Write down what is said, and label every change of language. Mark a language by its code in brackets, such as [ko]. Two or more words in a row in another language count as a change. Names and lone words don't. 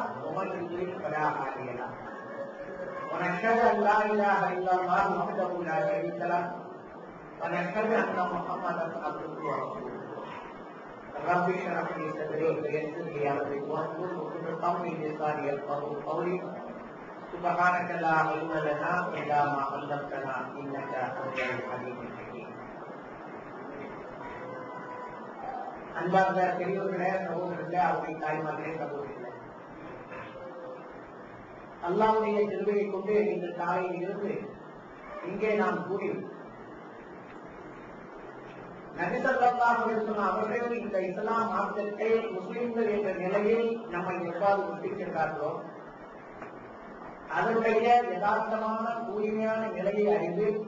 [ar] ومن يضلل فلا هادي له ونشهد أن لا إله إلا الله وحده لا شريك له ونشهد أن محمدا عبده ورسوله رب اشرح لي صدري ويسر لي أمري واحلل عقدة من لساني يفقهوا قولي سبحانك لا علم لنا إلا ما علمتنا إنك أنت العليم الحكيم. [ta] அன்பார்ந்த பெரியோர்களே, சகோதரர்களே, அவருடைய தாய்மார்களே, சகோதரர்களே, அல்லாஹ்வுடைய திருவையை கொண்டு இந்த காலையில் இருந்து இங்கே நாம் கூறி நபி [ar] صلى الله عليه وسلم [ta] அவர்கள் இந்த இஸ்லாம் மார்க்கத்தை முஸ்லிம்கள் என்ற நிலையில் நம்மை எவ்வாறு விட்டுச் சென்றார்களோ அதனுடைய யதார்த்தமான தூய்மையான நிலையை அறிந்து